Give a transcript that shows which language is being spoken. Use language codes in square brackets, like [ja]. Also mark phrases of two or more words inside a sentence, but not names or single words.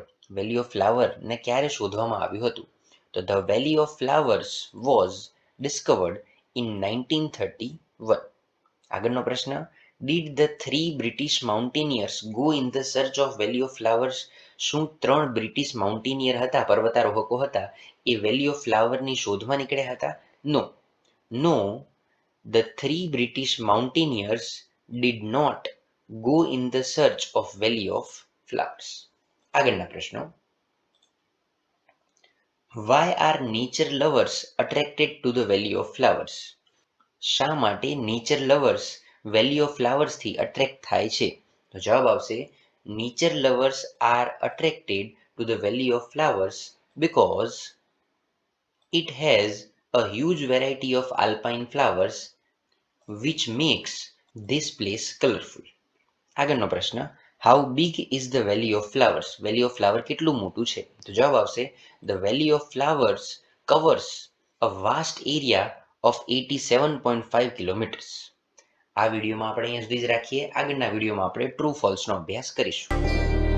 [gu] વેલી ઓફ ફ્લાવર ને ક્યારે શોધવામાં આવ્યું હતું? તો [en] the Valley of Flowers was discovered in 1931. [gu] આગળનો પ્રશ્ન, [en] did the 3 British mountaineers go in the search of Valley of Flowers? [gu] શું 3 બ્રિટિશ માઉન્ટેનિયર હતા, પર્વતારોહકો હતા, એ વેલી ઓફ ફ્લાવરની શોધમાં નીકળ્યા હતા? [en] નો, the 3 British mountaineers did not go in the search of Valley of Flowers. [gu] આગળના પ્રશ્નો, [en] why are nature lovers attracted to the Valley of Flowers? [gu] શા માટે [en] nature lovers [gu] વેલી ઓફ ફ્લાવર્સ થી અટ્રેક્ટ થાય છે? તો જવાબ આવશે [en] nature lovers are attracted to the Valley of Flowers because it has a huge variety of alpine flowers which makes this place colorful. [gu] આગળનો પ્રશ્ન, [en] how big is the valley of flowers? વેલી ઓફ ફ્લાવર [gu] કેટલું મોટું છે? તો જવાબ આવશે [en] the valley of flowers covers a vast area of 87.5 kilometers. [gu] આ વિડીયોમાં આપણે અહીંયા સુધી જ રાખીએ. આગળના વિડીયોમાં આપણે ટ્રુ ફોલ્સનો અભ્યાસ કરીશું.